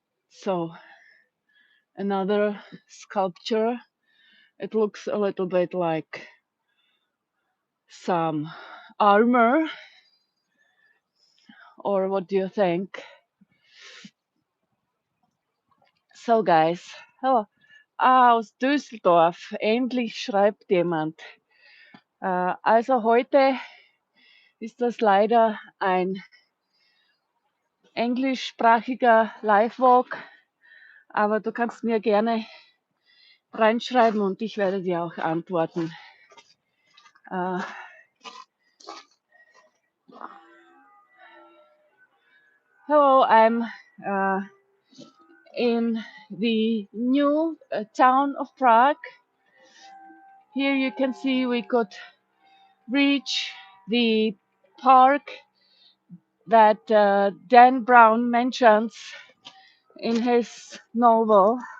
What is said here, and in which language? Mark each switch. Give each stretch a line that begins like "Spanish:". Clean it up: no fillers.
English: So another sculpture. It looks a little bit like some armor, or what do you think? So guys, hello.
German: Aus Düsseldorf, endlich schreibt jemand. Also heute ist das leider ein englischsprachiger Live-Walk, aber du kannst mir gerne reinschreiben und ich werde dir auch antworten.
English: Hello, I'm in the new town of Prague. Here you can see we could reach the park that Dan Brown mentions in his novel.